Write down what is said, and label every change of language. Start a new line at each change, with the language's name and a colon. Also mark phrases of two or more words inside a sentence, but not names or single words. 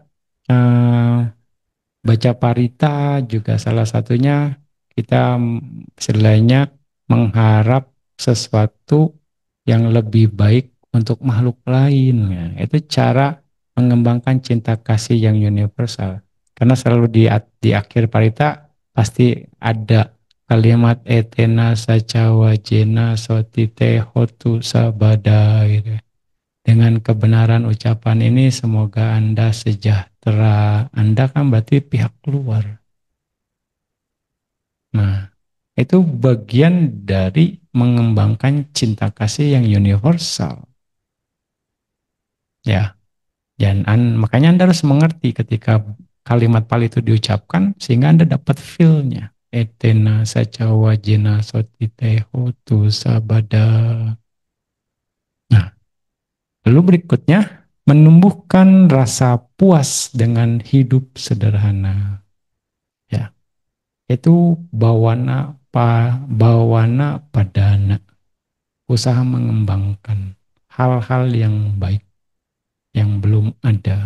Indonesian: eh, Baca parita juga salah satunya kita istilahnya mengharap sesuatu yang lebih baik untuk makhluk lain. Ya. Itu cara mengembangkan cinta kasih yang universal. Karena selalu di akhir parita pasti ada kalimat
Pali: etena saca wajena sotite hotu sabada
Indonesian: gitu. Dengan kebenaran ucapan ini semoga Anda sejahtera. Anda kan berarti pihak luar. Nah, itu bagian dari mengembangkan cinta kasih yang universal. Ya, makanya Anda harus mengerti ketika kalimat Pali itu diucapkan sehingga Anda dapat feel-nya.
Pali: Etena saca wajena sotite hotu sabada.
Indonesian: Nah, lalu berikutnya, menumbuhkan rasa puas dengan hidup sederhana. Ya, itu
Pali: bawana padana,
Indonesian: usaha mengembangkan hal-hal yang baik yang belum ada.